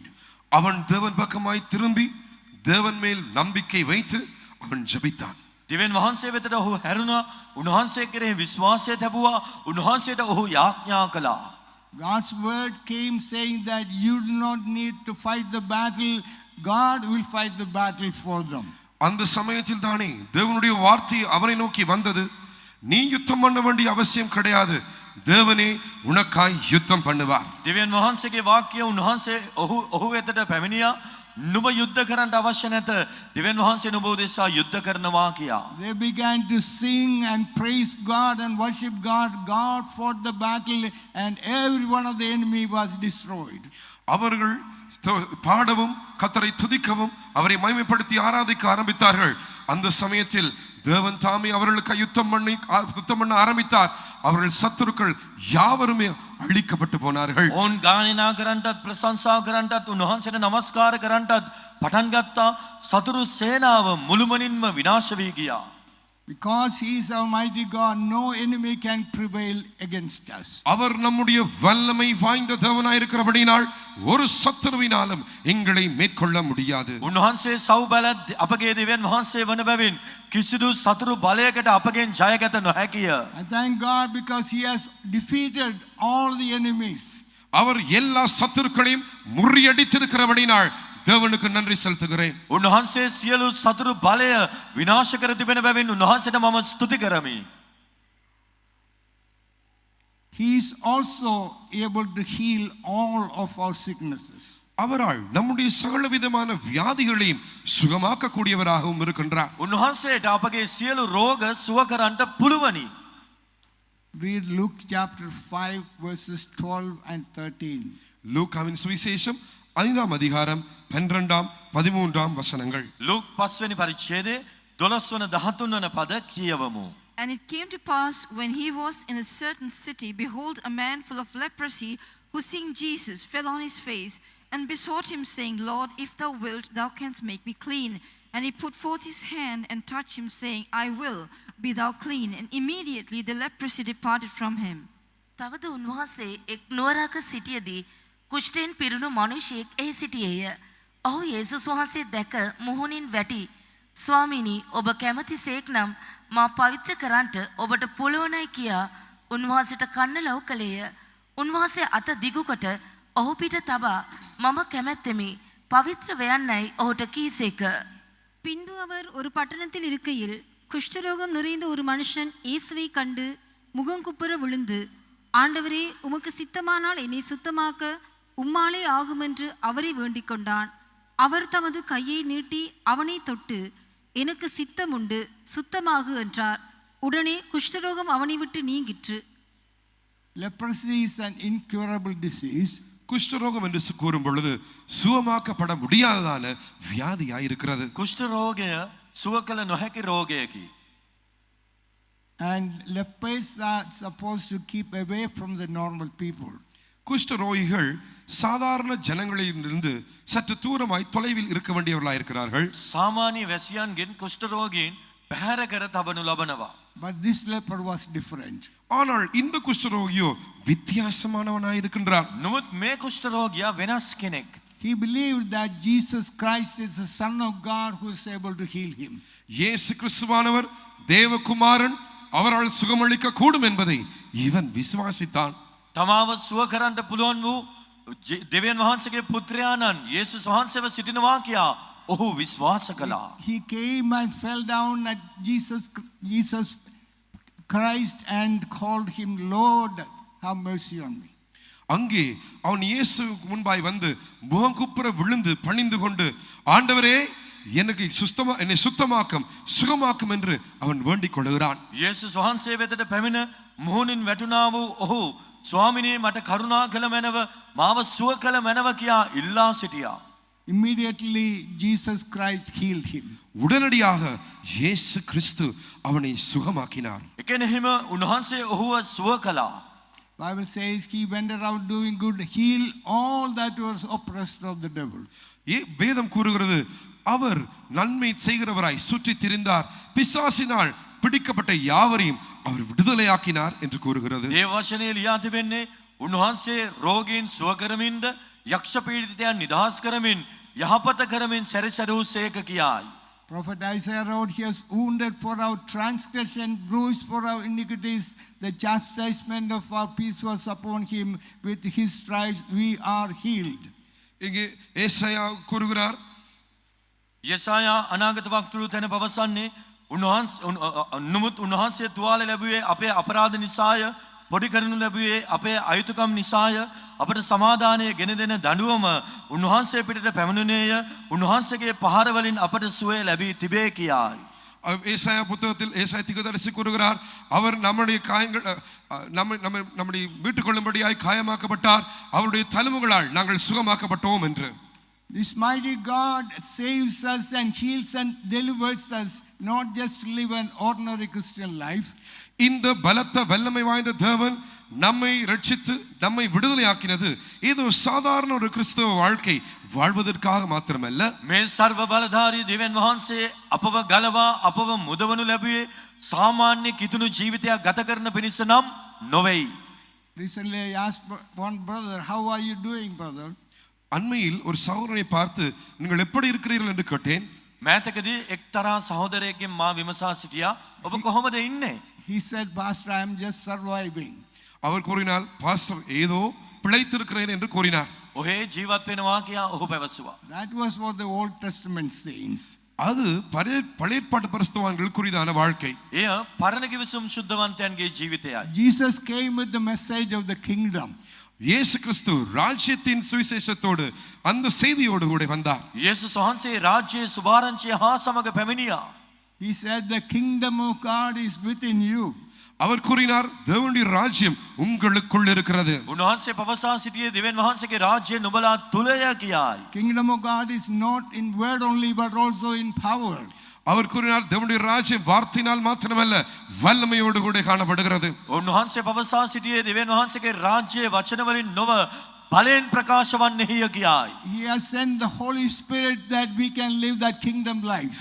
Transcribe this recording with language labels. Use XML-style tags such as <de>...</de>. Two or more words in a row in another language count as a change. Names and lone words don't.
<ta>அவன் தேவன் பக்கமாய் திரும்பி தேவன் மேல் நம்பிக்கை வைத்து அவன் ஜெபித்தான்.</ta> <si>දෙවියන් වහන්සේ වෙතට ඔහු හැරුණා. උන්වහන්සේ කෙරෙහි විශ්වාසය තැබුවා. උන්වහන්සේට ඔහු යාඥා කළා.</si> <en>God's word came saying that you do not need to fight the battle. God will fight the battle for them.</en> <ta>அந்த சமயத்தில் தானே தேவனுடைய வார்த்தை அவனை நோக்கி வந்தது. நீ யுத்தம் பண்ண வேண்டிய அவசியம் கிடையாது, தேவனே உனக்காய் யுத்தம் பண்ணுவார்.</ta> <si>දෙවියන් වහන්සේගේ වාක්‍යය උන්වහන්සේ ඔහු වෙතට පැමිණියා. නුඹ යුද්ධ කරන්න අවශ්‍ය නැත. දෙවියන් වහන්සේ නුඹ උදෙසා යුද්ධ කරනවා කියා.</si> <en>They began to sing and praise God and worship God. God fought the battle and every one of the enemy was destroyed.</en> <ta>அவர்கள் பாடவும் கர்த்தரை துதிக்கவும் அவரை மகிமைப்படுத்தி ஆராதிக்க ஆரம்பித்தார்கள். அந்த சமயத்தில் தேவன் தாமே அவர்களுக்கு யுத்தம் பண்ண ஆரம்பித்தார். அவர்கள் சத்துருக்கள் யாவருமே அழிக்கப்பட்டு போனார்கள்.</ta> <si>ඔවුන් ගායනා කරන්නටත් ප්‍රශංසා කරන්නටත් උන්වහන්සේට නමස්කාර කරන්නටත් පටන් ගත්තා. සතුරු සේනාව මුළුමනින්ම විනාශ වී ගියා.</si> <en>Because he is Almighty God, no enemy can prevail against us.</en> <ta>அவர் நம்முடைய வல்லமை வாய்ந்த தேவனாய் இருக்கிறபடியால் ஒரு சத்துருவினாலும் எங்களை மேற்கொள்ள முடியாது.</ta> <si>උන්වහන්සේ සව් බල අපගේ දෙවියන් වහන්සේ වන බැවින් කිසිදු සතුරු බලයකට අපගෙන් ජයගත නොහැකිය.</si> <en>I thank God because he has defeated all the enemies.</en> <ta>அவர் எல்லா சத்துருக்களையும் முறியடித்திருக்கிறபடியால் தேவனுக்கு நன்றி செலுத்துகிறேன்.</ta> <si>උන්වහන්සේ සියලු සතුරු බලය විනාශ කර තිබෙන බැවින් උන්වහන්සේට මම ස්තුති කරමි.</si> <en>He is also able to heal all of our sicknesses.</en> <ta>அவரால் நம்முடைய சகல விதமான வியாதிகளையும் சுகமாக்க கூடியவராகவும் இருக்கின்றார்.</ta> <si>උන්වහන්සේට අපගේ සියලු රෝග සුව කරන්නට පුළුවනි.</si> <en>Read Luke chapter 5 verses 12 and 13.</en> <ta>லூக்காவின் சுவிசேஷம் 5ஆம் அதிகாரம் 12ஆம் 13ஆம் வசனங்கள்.</ta> <si>ලූක් 5 වෙනි පරිච්ඡේදයේ 12 වන 13 වන පද කියවමු.</si> <en>And it came to pass, when he was in a certain city, behold, a man full of leprosy, who seeing Jesus, fell on his face, and besought him, saying, Lord, if thou wilt, thou canst make me clean. And he put forth his hand and touched him, saying, I will, be thou clean. And immediately the leprosy departed from him.</en> <si>තවද උන්වහන්සේ එක් නුවරක සිටියදී කුෂ්ඨයෙන් පිරුණු මිනිසෙක් එහි සිටියේය. ඔහු යේසුස් වහන්සේ දැක මුහුණින් වැටි, ස්වාමීනි, ඔබ කැමතිසේක් නම් මා පවිත්‍ර කරන්නට ඔබට පුළුවනයි කියා උන්වහන්සේට කන්න ලව් කළේය. උන්වහන්සේ අත දිගුකොට ඔහු පිට තබා මම කැමැත්තෙමි, පවිත්‍ර වෙයන්නයි ඔහුට කීසේක.</si> <ta>பின்பு அவர் ஒரு பட்டணத்தில் இருக்கையில் குஷ்டரோகம் நிறைந்த ஒரு மனுஷன் இயேசுவை கண்டு முகங்குப்புற விழுந்து, ஆண்டவரே, உமக்கு சித்தமானால் என்னை சுத்தமாக்க உம்மாலே ஆகுமென்று அவரை வேண்டிக் கொண்டான். அவர் தமது கையை நீட்டி அவனை தொட்டு, எனக்கு சித்தம் உண்டு, சுத்தமாகு என்றார். உடனே குஷ்டரோகம் அவனை விட்டு நீங்கிற்று.</ta> <en>Leprosy is an incurable disease.</en> <ta>குஷ்டரோகம் என்று கூறும் பொழுது சுகமாக்கப்பட முடியாததான வியாதியாய் இருக்கிறது.</ta> <si>කුෂ්ඨ රෝගය සුව කළ නොහැකි රෝගයකි.</si> <en>And lepers are supposed to keep away from the normal people.</en> <ta>குஷ்டரோகிகள் சாதாரண ஜனங்களிலிருந்து சற்று தூரமாய் தொலைவில் இருக்க வேண்டியவர்களாய் இருக்கிறார்கள்.</ta> <si>සාමාන්‍ය වැසියන්ගෙන් කුෂ්ඨරෝගීන් පැහැර කර තබනු ලබනවා.</si> <en>But this leper was different.</en> <ta>ஆனால் இந்த குஷ்டரோகியோ வித்தியாசமானவனாய் இருக்கின்றான்.</ta> <si>නමුත් මේ කුෂ්ඨරෝගියා වෙනස් කෙනෙක්.</si> <en>He believed that Jesus Christ is the Son of God who is able to heal him.</en> <ta>இயேசு கிறிஸ்துவானவர் தேவகுமாரன், அவரால் சுகமளிக்க கூடும் என்பதை இவன் விசுவாசித்தான்.</ta> <si>තමාව සුව කරන්නට පුළුවන් වූ දෙවියන් වහන්සේගේ පුත්‍රයාණන් යේසුස් වහන්සේව සිටිනවා කියා ඔහු විශ්වාස කළා.</si> <en>He came and fell down at Jesus Christ and called him, Lord, have mercy on me.</en> <ta>அங்கே அவன் இயேசு முன்பாய் வந்து முகங்குப்புற விழுந்து பணிந்து கொண்டு, ஆண்டவரே என்னை சுத்தமாக்கும் சுகமாக்கும் என்று அவன் வேண்டிக் கொள்கிறான்.</ta> <si>යේසුස් වහන්සේ වෙතට පැමිණ මුහුණින් වැටුණා වූ ඔහු ස්වාමිනේ මට කරුණා කළ මැනව මාව සුව කළ මැනව කියා ඉල්ලා සිටියා.</si> <en>Immediately Jesus Christ healed him.</en> <ta>உடனடியாக இயேசு கிறிஸ்து அவனை சுகமாக்கினார்.</ta> <si>එකෙනෙහිම උන්වහන්සේ ඔහුව සුව කළා.</si> <en>Bible says he went around doing good, heal all that was oppressed of the devil.</en> <ta>வேதம் கூறுகிறது, அவர் நன்மை செய்கிறவராய் சுற்றி திரிந்தார், பிசாசினால் பிடிக்கப்பட்ட யாவரையும் அவர் விடுதலையாக்கினார் என்று கூறுகிறது.</ta> <si>දේව වචනේ ලියා තිබෙන්නේ උන්වහන්සේ රෝගීන් සුව කරමින්ද යක්ෂ පීඩිතයන් නිදහස් කරමින් යහපත කරමින් සැරිසරූ සේක කියායි.</si> <en>Prophet Isaiah wrote, he was wounded for our transgression, bruised for our iniquities. The chastisement of our peace was upon him. With his stripes we are healed.</en> <ta>இங்கே ஏசாயா கூறுகிறார்,</ta> <si>යසායා අනාගත වක්තෘ තැන පවසන්නේ උන්වහන්සේ තුවාල ලැබුවේ අපේ අපරාධ නිසාය, පොඩි කරනු ලැබුවේ අපේ අයුතුකම් නිසාය, අපට සමාදානය ගෙන දෙන දඬුවම උන්වහන්සේ පිටට පැමිණුණේය, උන්වහන්සේගේ පහර වලින් අපට සුවය ලැබී තිබේ කියායි.</si> <ta>ஏசாயா புத்தகத்தில் ஏசாயா தீர்க்கதரிசி கூறுகிறார், அவர் நம்முடைய காயங்கள் நம்முடைய மீட்டுக் கொள்ளும்படியாய் காயமாக்கப்பட்டார், அவருடைய தழும்புகளால் நாங்கள் சுகமாக்கப்பட்டோம் என்று.</ta> <en>This mighty God saves us and heals and delivers us, not just to live an ordinary Christian life.</en> <ta>இந்த பலத்த வல்லமை வாய்ந்த தேவன் நம்மை ரட்சித்து நம்மை விடுதலையாக்கினது ஏதோ சாதாரண ஒரு கிறிஸ்தவ வாழ்க்கை வாழ்வதற்காக மாத்திரமல்ல.</ta> <si>මේ සර්ව බලධාරී දෙවියන් වහන්සේ අපව ගලවා අපව මුදවනු ලැබුවේ සාමාන්‍ය කිතුණු ජීවිතයක් ගත කරන පිණිස නම් නොවේයි.</si> <en>Recently I asked one brother, how are you doing, brother?</en> <ta>அண்மையில் ஒரு சகோதரனை பார்த்து, நீங்கள் எப்படி இருக்கிறீர்கள் என்று கேட்டேன்.</ta> <si>මෑතකදී එක්තරා සහෝදරයෙක්ගෙන් මා විමසා සිටියා, ඔබ කොහොමද ඉන්නේ?</si> <en>He said, Pastor, I am just surviving.</en> <ta>அவர் கூறினார், பாஸ்டர் ஏதோ பிழைத்திருக்கிறேன் என்று கூறினார்.</ta> <si>ඔහේ ජීවත් වෙනවා කියා ඔහු පැවසුවා.</si> <en>That was what the Old Testament saints.</en> <ta>அது பழைய ஏற்பாட்டு பரிசுத்தவான்கள் குறிதான வாழ்க்கை.</ta> <si>එය පරණ කිවිසුම් ශුද්ධවන්තයන්ගේ ජීවිතයයි.</si> <en>Jesus came with the message of the kingdom.</en> <ta>இயேசு கிறிஸ்து ராஜ்யத்தின் சுவிசேஷத்தோடு அந்த செய்தியோடு கூட வந்தார்.</ta> <si>යේසුස් වහන්සේ රාජ්‍යයේ සුභාරංචිය හා සමග පැමිණියා.</si> <en>He said, the kingdom of God is within you.</en> <ta>அவர் கூறினார், தேவனுடைய ராஜ்யம் உங்களுக்குள் இருக்கிறது.</ta> <si>උන්වහන්සේ පවසා සිටියේ දෙවියන් වහන්සේගේ රාජ්‍යය නුඹලා තුලය කියායි.</si> <en>Kingdom of God is not in word only but also in power.</en> <ta>அவர் கூறினார், தேவனுடைய ராஜ்யம் வார்த்தையினால் மாத்திரமல்ல வல்லமையோடு கூட காணப்படுகிறது.</ta> <si>උන්වහන්සේ පවසා සිටියේ දෙවියන් වහන්සේගේ රාජ්‍යයේ වචන වලින් නොව බලෙන් ප්‍රකාශ වන්නේය කියායි.</si> <en>He has sent the Holy Spirit that we can live that kingdom life.</en>